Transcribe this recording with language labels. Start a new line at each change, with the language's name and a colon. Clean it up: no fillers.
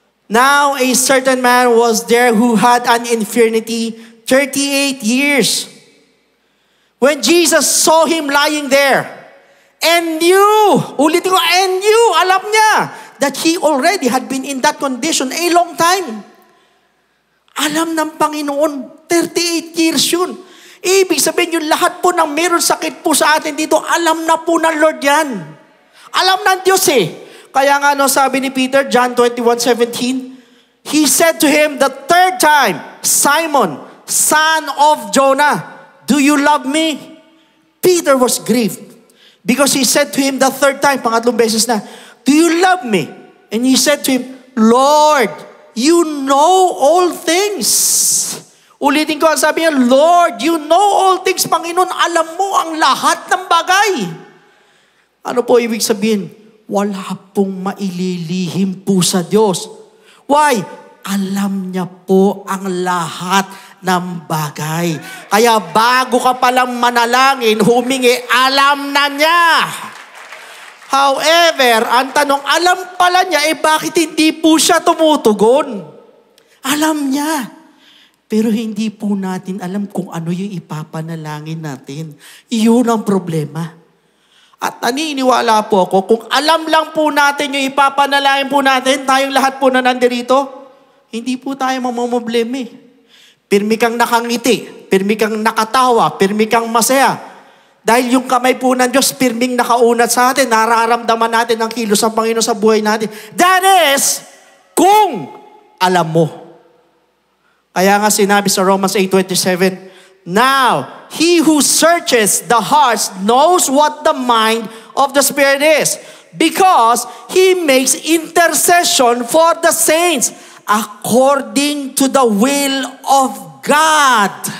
English: Now a certain man was there who had an infirmity 38 years. When Jesus saw him lying there, and knew,
Filipino: ulitin ko,
English: and knew,
Filipino: alam niya,
English: that he already had been in that condition a long time.
Filipino: Alam ng Panginoon, 38 years yun. Ibig sabihin yung lahat po ng meron sakit po sa atin dito, alam na po ng Lord yan. Alam ng Diyos eh. Kaya nga sabi ni Peter,
English: John 21:17, He said to him the third time, Simon, son of Jonah, do you love me? Peter was grieved because he said to him the third time,
Filipino: pangatlong beses na,
English: do you love me? And he said to him, Lord, you know all things.
Filipino: Ulitin ko ang sabi niya,
English: Lord, you know all things.
Filipino: Panginoon, alam mo ang lahat ng bagay. Ano po ibig sabihin? Wala pong maililihim po sa Diyos.
English: Why?
Filipino: Alam niya po ang lahat ng bagay. Kaya bago ka palang manalangin, humingi, alam na niya. However, ang tanong, alam pala niya, bakit hindi po siya tumutugon? Alam niya. Pero hindi po natin alam kung ano yung ipapanalangin natin. Iyon ang problema. At naniniwala po ako, kung alam lang po natin yung ipapanalangin po natin, tayong lahat po na nandirito, hindi po tayo mamambleme. Pirmi kang nakangiti, pirmi kang nakatawa, pirmi kang masaya. Dahil yung kamay po ng Diyos, pirming nakaunat sa atin, nararamdaman natin ang kilos ng Panginoon sa buhay natin.
English: That is,
Filipino: kung alam mo. Kaya nga sinabi sa
English: Romans 8:27, now, he who searches the hearts knows what the mind of the Spirit is, because he makes intercession for the saints according to the will of God.